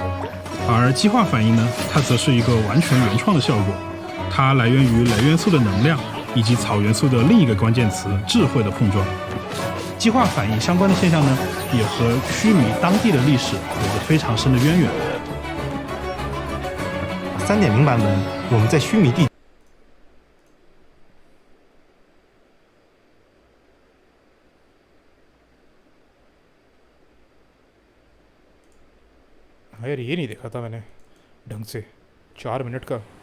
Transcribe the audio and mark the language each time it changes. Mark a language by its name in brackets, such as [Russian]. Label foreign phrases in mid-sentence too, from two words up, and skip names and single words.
[Chinese] 而激化反应呢，它则是一个完全原创的效果，它来源于雷元素的能量以及草元素的另一个关键词智慧的碰撞。激化反应相关的现象呢，也和须弥当地的历史有着非常深的渊源。 3.0 版本，我们在须弥地。 [Hindi] यार ये नहीं देखा था मैंने ढंग से 4 मिनट का